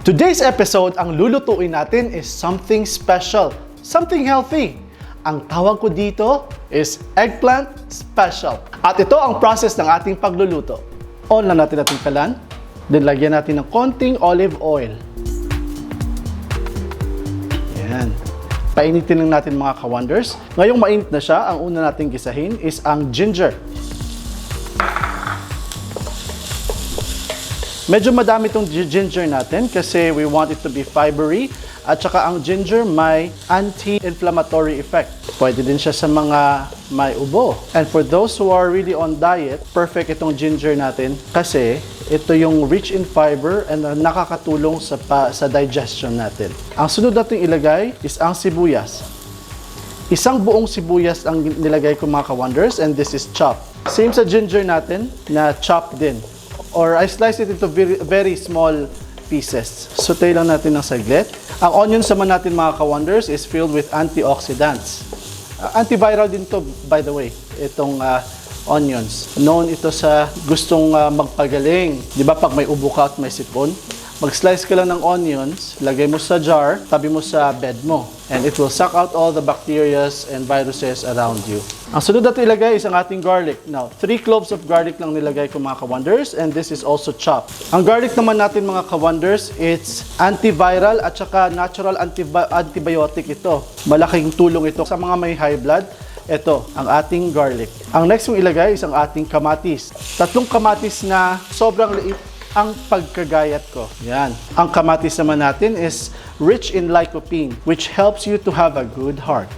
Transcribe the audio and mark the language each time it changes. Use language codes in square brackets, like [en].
[en] Today's episode, [tl] ang lulutuin natin [en] is something special, something healthy. [tl] Ang tawag ko dito is eggplant special. At ito ang process ng ating pagluluto. On lang natin ating kalan, then lagyan natin ng konting olive oil. Yan. Painitin lang natin mga ka-wonders. Ngayong mainit na siya, ang una nating gisahin is ang ginger. Medyo madami itong ginger natin kasi [en] we want it to be fibery [tl] at saka ang ginger may anti-inflammatory effect. Pwede din siya sa mga may ubo. [en] And for those who are really on diet, perfect [tl] itong ginger natin kasi ito yung [en] rich in fiber and [tl] nakakatulong sa digestion natin. Ang sunod natin ilagay is ang sibuyas. Isang buong sibuyas ang nilagay ko mga ka-wonders [en] and this is chopped. [tl] Same sa ginger natin na chopped din. [en] Or I slice it into very small pieces. [tl] Saute lang natin ng saglit. Ang onions naman natin mga ka-wonders [en] is filled with antioxidants. [tl] Antiviral din to, by the way, itong onions. Known ito sa gustong magpagaling. Di ba pag may ubo ka at may sipon? Mag-slice ka lang ng onions, lagay mo sa jar, tabi mo sa bed mo. [en] And it will suck out all the bacteria and viruses around you. [tl] Ang sunod natin ilagay is ang ating garlic. [en] Now, 3 cloves of garlic [tl] lang nilagay ko mga ka-wonders [en] and this is also chopped. [tl] Ang garlic naman natin mga ka-wonders, [en] it's antiviral [tl] at saka natural antibiotic ito. Malaking tulong ito sa mga may high blood. Ito, ang ating garlic. Ang next mong ilagay is ang ating kamatis. 3 kamatis na sobrang liit ang pagkagayat ko. Yan. Ang kamatis naman natin [en] is rich in lycopene, which helps you to have a good heart.